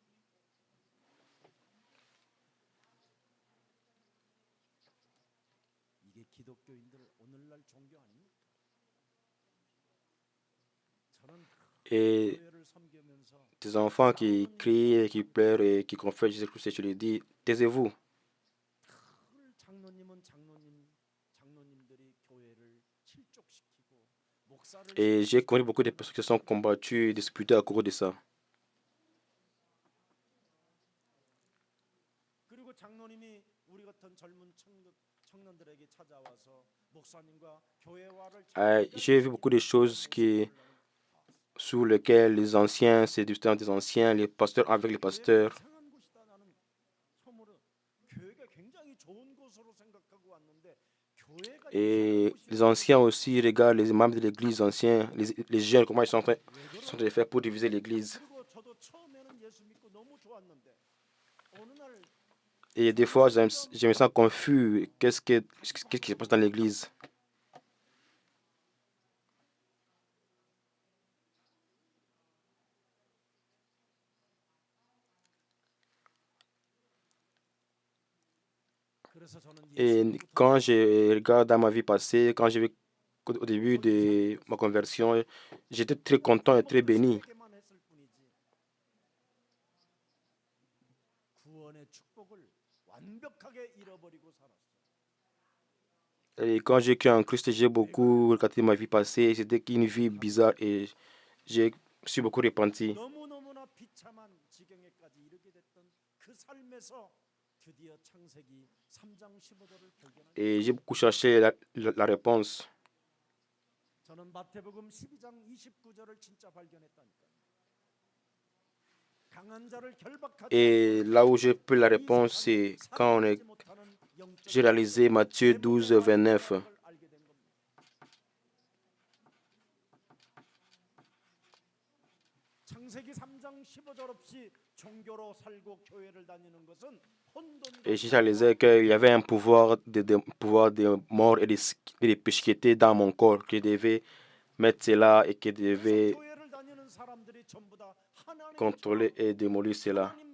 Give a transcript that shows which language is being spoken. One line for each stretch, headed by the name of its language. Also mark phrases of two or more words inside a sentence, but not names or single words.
Korean: 이게 기독교인들 오늘날 종교 아닙니까? 저는
French: Et
Korean: 교회를 섬기면서
French: tes enfants qui crient, qui pleurent et qui confessent Jésus-Christ, et tu leur dis, taisez-vous.
Korean: 늘 장로님들이 교회를 실족시키고 목사를
French: Et j'ai connu beaucoup de personnes qui se sont combattues et disputées à cause de ça.
Korean: 그리고 장로님이 우리 같은 젊은 청년들에게 찾아와서 목사님과 교회화를
French: J'ai vu beaucoup de choses sous lesquelles les anciens se disputaient entre les anciens, les pasteurs avec les pasteurs.
Korean: 이상한 곳이다. 나는 처음으로 교회가 굉장히 좋은 곳으로 생각하고 왔는데 교회가 Et les anciens aussi regardent les membres de l'église anciens, les jeunes, comment ils sont en train de faire pour diviser l'église. 그리고 저도 처음에는 예수 믿고 너무 좋았는데 어느 날
French: Et des fois, je me sens confus. Qu'est-ce qui se passe dans l'église?
Korean: 그래서 저는
French: Et quand je regarde dans ma vie passée, quand j'ai vu au début de ma conversion, j'étais très content et très béni.
Korean: 예수님께만 했을 뿐이지 구원의 축복을 완벽하게 잃어버리고 살았어.
French: Et quand j'ai cru en Christ, j'ai beaucoup regardé ma vie passée. C'était une vie bizarre et je suis beaucoup repenti.
Korean: 너무너무나 비참한 지경에까지 이르게 됐던 그 삶에서 드디어 창세기 3장 15절을 발견합니다.
French: Et j'ai beaucoup cherché la réponse.
Korean: 저는 마태복음 12장 29절을 진짜 발견했다니까요.
French: Et là où je peux la réponse, c'est quand j'ai réalisé Matthieu 12, 29. Et j'ai réalisé qu'il y avait un pouvoir pouvoir de mort et des péchés qui étaient dans mon corps, que je devais mettre cela et que je devais contrôler et démolir cela.